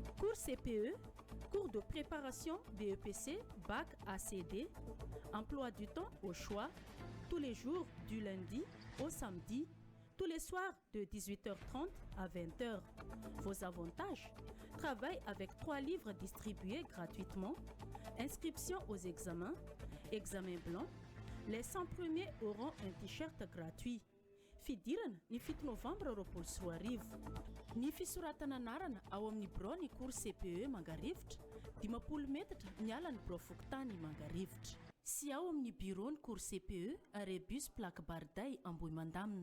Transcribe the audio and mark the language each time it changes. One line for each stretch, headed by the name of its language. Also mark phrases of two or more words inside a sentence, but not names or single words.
French: Cours CPE, cours de préparation BEPC, bac ACD, emploi du temps au choix, tous les jours du lundi au samedi, tous les soirs de 18h30 à 20h. Vos avantages: travail avec 3 livres distribués gratuitement, inscription aux examens, examen blanc. Les 100 premiers auront un t-shirt gratuit.
Malagasy: Fidirana ny 7 novambra roapolo sy roa arivo. Ny fisoratana anarana ao amin'ny birao ny cours CPE Mangarivotra, 10 metatra miala ny birao Fokontany Mangarivotra. Sy ao amin'ny bureau ny cours CPE à Rébus Plaque Barday Ambohimandamina.